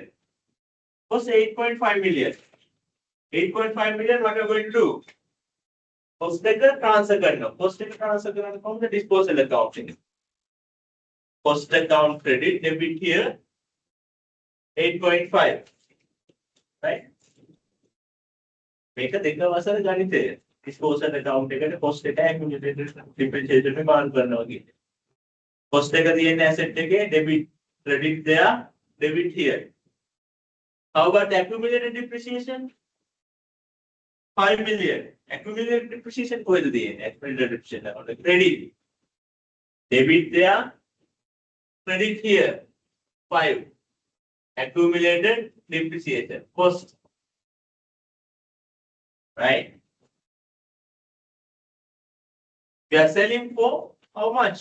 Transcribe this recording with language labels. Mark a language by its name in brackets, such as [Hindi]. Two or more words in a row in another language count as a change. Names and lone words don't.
[English] Was 8.5 million. 8.5 million, what are you going to do? Cost transfer करना. Cost transfer करना from the disposal account. Cost account credit debit here 8.5. Right? [Sinhala] මේක දෙක වසර ගණිතය. [English] Disposal account [Sinhala] එකට cost එක [English] accumulated depreciation [Sinhala] එක බාර කරනවා කියන්නේ. [English] Cost [Sinhala] එක තියෙන [English] asset එකේ debit credit there debit here. How about accumulated depreciation? 5 million. Accumulated depreciation [Sinhala] කොහෙද තියෙන්නේ? [English] Accumulated depreciation account credit. Debit there credit here 5. Accumulated depreciation cost. Right? We are selling for how much?